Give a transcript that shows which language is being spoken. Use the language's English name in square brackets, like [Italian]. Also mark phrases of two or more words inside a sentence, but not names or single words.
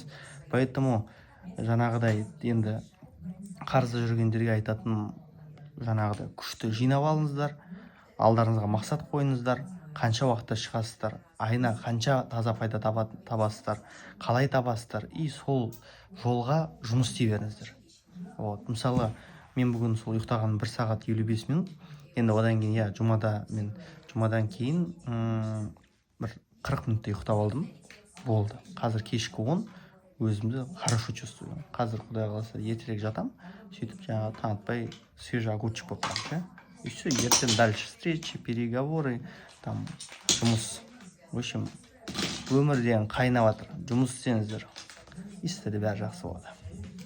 [Kazakh] Поэтому жаңағыдай енді қарызда жүргендерге айтатын жаңағыдай күшті жинап алыңыздар, алдарыңызға мақсат қойыңыздар, қанша уақытта шығасыздар, айына қанша таза пайда табасыздар, қалай табасыздар, и сол жолға жұмыс істей беріңіздер. Мысалы, мен бүгін сол ұйықтаған 1 сағат 55 минут, енді одан кейін жұмадан кейін бір 40 минутта ұйықтап алдым, болды. Қазір кешкі 10, өзімді [Russian] хорошо чувствую. [Kazakh] Қазір құдай қаласа ертерек жатам, сөйтіп жаңағы таң атпай [Russian] свежий огурчик [Kazakh] болып қалды. [Russian] И все, ертең дальше встречи, переговоры, там жұмыс. В общем, [Kazakh] өмір деген қайнап жатыр. Жұмыс істеңіздер, и сіздерде бәрі жақсы болады.